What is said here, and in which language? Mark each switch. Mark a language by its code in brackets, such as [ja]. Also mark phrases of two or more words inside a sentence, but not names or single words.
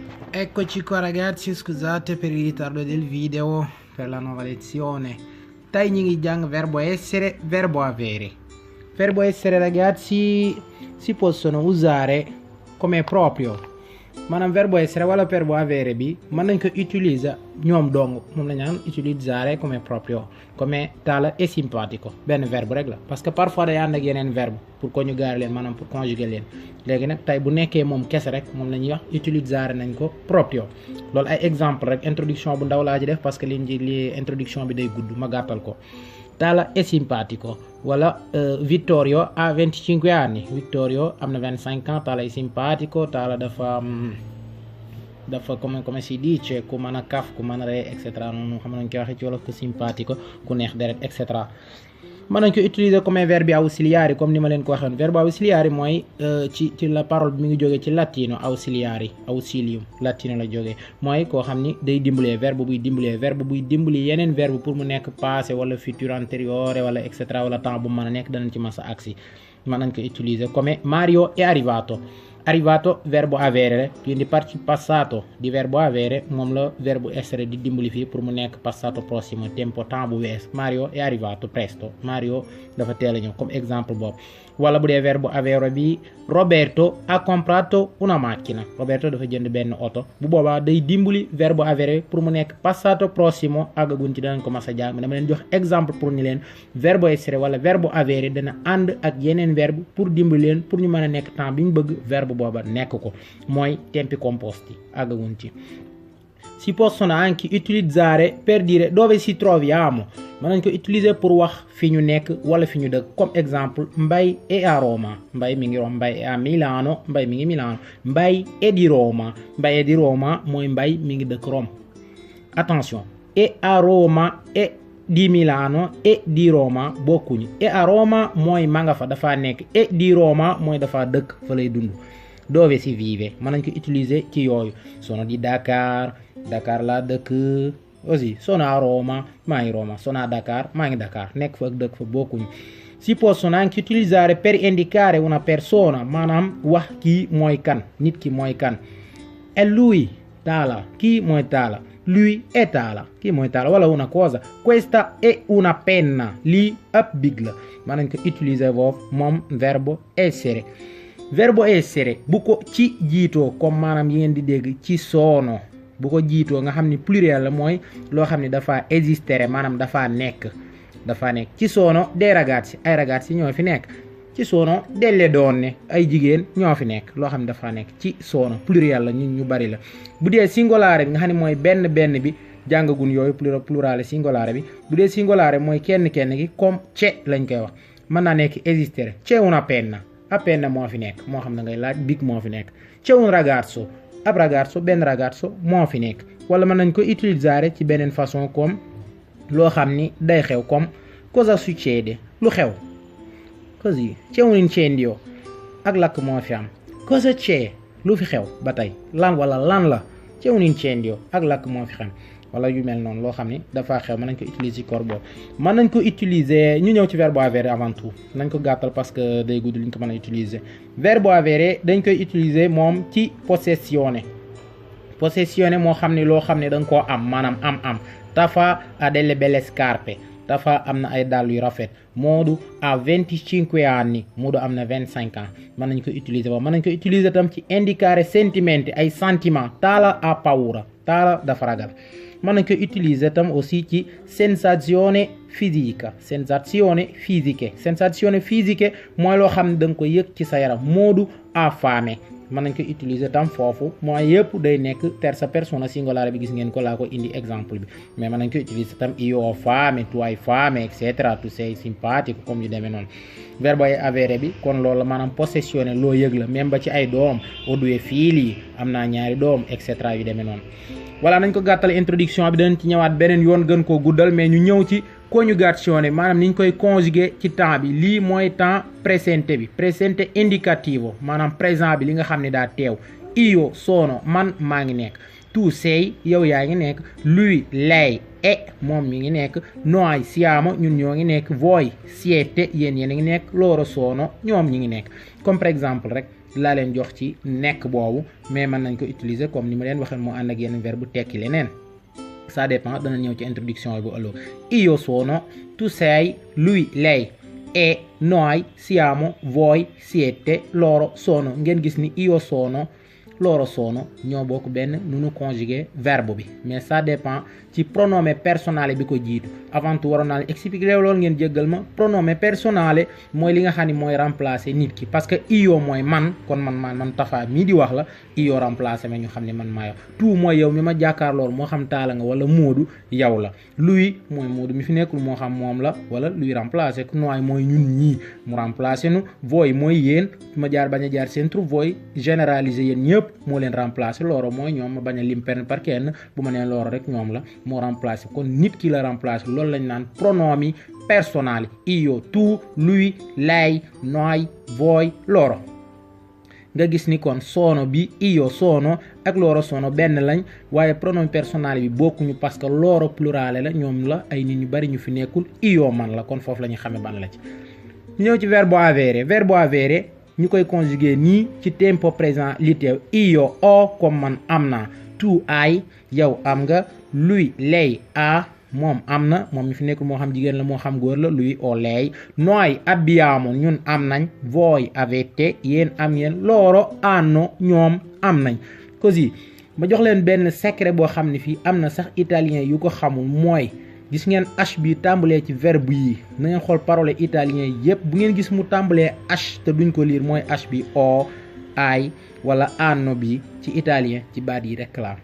[it] Eccoci qua ragazzi, scusate per il ritardo del video per la nuova lezione. [wo] Tey ñi ngi jàng [it] verbo essere, verbo avere. Verbo essere ragazzi si possono usare come proprio. [wo] Maanaam [it] verbo essere [wo] wala [it] verbo avere [wo] bi mën nañ ko utiliser ñoom dong moom la ñaan utiliser [it] come proprio, come tale e simpatico. [wo] Benn verbe rek la [fr] parce que parfois [wo] day ànd ak yeneen verbe [fr] pour conjugar [wo] leen, maanaam [fr] pour conjuguer [wo] leen. Léegi nag tey bu nekkee moom kese rek moom la ñuy wax utiliser nañ ko proprio. Loolu ay exemple rek, introduction bu ndaw laa ci def [fr] parce que [wo] li introduction bi day gudd, ma gàttal ko. [it] Tale è simpatico. Voilà, Vittorio ha 25 anni. Vittorio ha 25 ans, Tale è simpatico, Tale dafa come si dice, [wo] ku mën a kaf, ku mën a ree, etc. noonu xam nañ koy waxee ci wolof, ku simpatico, ku neex deret, etc. mën nañ ko utiliser comme [it] verbi ausiliari [wo] comme ni ma leen ko waxoon. [it] Verbo ausiliari [wo] mooy ci la parole bi mi ngi jógee ci [it] latino ausiliari, ausilium latino [wo] la jógee, mooy koo xam ni day dimbalee, verbe buy dimbali yeneen verbe pour mu nekk passé wala futur antériore wala [fr] et cetera [wo] wala temps bu mën a nekk danañ ci masa agsi. mën nañ ko utiliser [it] come Mario è arrivato. Arrivato verbo avere, quindi passato di verbo avere [wo] moom la [it] verbo essere [wo] di dimbali fii pour mu nekk [it] passato prossimo, tempo temps [wo] bu wees. [it] Mario è arrivato presto, [wo] Mario dafa teel a ñëw comme exemple boobu. Wala bu dee [it] verbo avere bi Roberto ha comprato una macchina. [wo] Roberto dafa jënd benn oto, bu boobaa day dimbali verbo avere pour mu nekk passato prossimo, àggagun ci danañ ko mas a jàng. Dama leen jox exemple pour ni leen [it] verbo essere [wo] wala [it] verbo avere [wo] dana ànd ak yeneen verbe pour dimbali leen pour ñu mën a nekk temps bi ñu bëgg verbe booba nekk ko, mooy [it] tempi composti, [wo] àggagun ci. [it] Si possono anche utilizzare per dire dove ci troviamo. [wo] Mën nañ ko utiliser pour wax fi ñu nekk wala fi ñu dëkk, comme exemple [it] Mbay è a Roma. [wo] Mbay mi ngi Roma. [it] Mbay è a Milano. [wo] Mbay mi ngi Milano. [it] Mbay è di Roma. Mbay è di Roma [wo] mooy Mbay mi ngi dëkk Rome. [fr] Attention, [it] è a Roma e di Milano e di Roma bokkuñu. È a Roma [wo] mooy ma nga fa dafa nekk, [it] e di Roma [wo] mooy dafa dëkk fa lay dund. [it] Dove si vive [wo] mën nañ ko utiliser ci yooyu. [it] Sono di Dakar [wo] laa dëkk. Aussi [it] sono a Roma, [wo] maa ngi Roma. [it] Sono a Dakar, [wo] maa ngi Dakar. Nekk fa ak dëkk fa bokkuñu. [it] Si possono anche utilizzare per indicare una persona, [wo] maanaam wax kii mooy kan, nit ki mooy kan. [it] È lui Tala, [wo] kii mooy Tala. [it] Lui è Tala, [wo] kii mooy Tala. [it] Wala una cosa, questa è una penna, [wo] lii ab big la. Mën nañ ko utiliser foofu moom [it] verbo essere. Verbo essere [wo] bu ko ci jiitoo comme maanaam yi ngeen di dégg [it] ci sono, [wo] bu ko jiitoo nga xam ni pluriel la, mooy loo xam ni dafa esistere, maanaam dafa nekk. [it] Ci sono dei ragazzi, [wo] ay ragazzi ñoo fi nekk. [it] Ci sono delle donne, [wo] ay jigéen ñoo fi nekk, loo xam ne dafa nekk. [it] Ci sono [wo] pluriel la, ñu bari la. Bu dee singolare bi nga xam ne mooy benn bi jàngagun yooyu, [it] plurale singolare bi. [wo] Bu dee singolare mooy kenn gi comme c'è lañ koy wax, mën naa nekk esistere. [it] C'è una penna, [wo] ab penna moo fi nekk, moo xam ne ngay laaj big moo fi nekk. [it] C'è un ragazzo, [wo] ab ragazzo, benn ragazzo moo fi nekk. Wala mën nañ ko utiliser ci beneen façon comme loo xam ni day xew, comme [it] cosa succede, [wo] lu xew. [it] Così c'è un incendio, [wo] ak lakk moo fi am. [it] Cosa c'è, [wo] lu fi xew ba tey, lan wala lan la. [it] C'è un incendio, [wo] ak lakk moo fi xam. wala yu mel noonu loo xam ni dafa xew, mën nañ ko utiliser ci corps boobu. mën nañ ko utiliser, ñu ñëw ci [it] verbo avere [fr] avant tout, [wo] nañ ko gàttal [fr] parce que [wo] day gudd li ñu ko mën a utiliser. [it] Verbo avere [wo] dañ koy utiliser moom ci possessione moo xam ni loo xam ne da nga koo am, maanaam am. [it] Tafa ha delle belle scarpe, [wo] Tafa am na ay dàll yu rafet. [it] Moodu ha 25 anni, [wo] Moodu am na 25 ans. mën nañ ko utiliser boobu. mën nañ ko utiliser tam ci [it] indicare sentimenti, [wo] ay sentiment. [it] Tala ha paura, [wo] Tala dafa ragal. mën nañ ko utiliser tam aussi ci [it] sensazione fisiche. Sensazione fisiche [wo] mooy loo xam ne da nga ko yëg ci sa yaram. Moodu ha fame, mën nañ ko utiliser tam foofu, mooy yëpp day nekk [it] terza persona singolare [wo] bi, gis ngeen ko laa ko indi exemple bi. Mais mën nañ ko utiliser tam [it] io ho fame, tu hai fame, [wo] etc. [it] Tu sei simpatico, [wo] comme yu demee noonu. [it] Verbo avere [wo] bi kon loolu la, maanaam possessione loo yëg la, même ba ci ay doom. [it] Ho due figli, [wo] am naa ñaari doom, etc. yu demee noonu. voilà, nañ ko gàttal introduction bi, danañ ci ñëwaat beneen yoon gën koo guddal, mais ñu ñëw ci conjugazione, maanaam niñ koy conjuguer ci temps bi. Lii mooy temps presente bi, [it] presente indicativo, [wo] maanaam présent bi li nga xam ne daa teew. [it] Io sono, [wo] man maa ngi nekk. [it] Tu sei, [wo] yow yaa ngi nekk. [it] Lui, lei, è, [wo] moom mi ngi nekk. [it] Noi siamo, [wo] ñun ñoo ngi nekk. [it] Voi siete, [wo] yéen a ngi nekk. [it] Loro sono, [wo] ñoom ñi ngi nekk. [fr] Comme par exemple [wo] rek laa leen jox ci nekk boobu mais mën nañ ko utiliser comme ni ma leen waxee moo ànd ak yenn verbe bu tekki leneen [fr] ça dépend [wo] dana ñëw ci introduction bu ëllëg. [it] Io sono, tu sei, lui lei, e noi siamo, voi siete, loro sono. [wo] Ngeen gis ni [it] io sono loro sono [wo] ñoo bokk benn nu nu conjuguer verbe bi mais [fr] ça dépend [wo] ci [fr] pronomé personnel [wo] bi ko jiitu [fr] avant tout [wo] waroon naa leen expliquer loolu ngeen jéggal ma [fr] pronomé personnel [wo] mooy li nga xam ne mooy remplacer nit ki parce que io mooy man kon man Tafa mii di wax la io remplacer ma ñu xam ne man maa yow tout mooy yow mi ma jàkkaar loolu moo xam Taala nga wala Moodu yow la lui mooy Moodu mi fi nekkul moo xam moom la wala lui remplacer ku nooy mooy ñun ñii mu remplacer nu voi mooy yéen ma jaar bañ a jaar seen tur voi généraliser yéen ñëpp moo leen remplacer loro mooy ñoom ma bañ a lim penn par kenn bu ma nee loro rek ñoom la moo remplacer kon nit ki la remplacer loolu lañ naan [it] pronomi personali io tu lui lei noi voi loro [wo] nga gis ni kon sono bi [it] io sono [wo] ak [it] loro sono [wo] benn lañ waaye [it] pronomi personali [wo] bi bokkuñu parce que [it] loro plurale [wo] la ñoom la ay nit ñu bari ñu fi nekkul io man la kon foofu la ñu xamee ban la ci ñëw ci verbo avere ñu koy conjuguer nii ci tempo présent li teew [it] io ho [wo] comme man am naa [it] tu hai [wo] yow am nga [it] lui lei [wo] ha moom am na moom mi fi nekkul moo xam jigéen la moo xam góor la [it] lui o lei noi abbiamo [wo] ñun am nañ [it] voi avete [wo] yéen am yéen [it] loro hanno [wo] ñoom am nañ così ma jox leen benn secret boo xam ne fii am na sax italien yu ko xamul mooy gis ngeen h bi tàmbalee ci verbe yi na ngeen xool parole italien yépp bu ngeen gis mu tàmbalee h te duñ ko lire mooy h bi o ai wala hanno bi ci italien ci baat yi rek la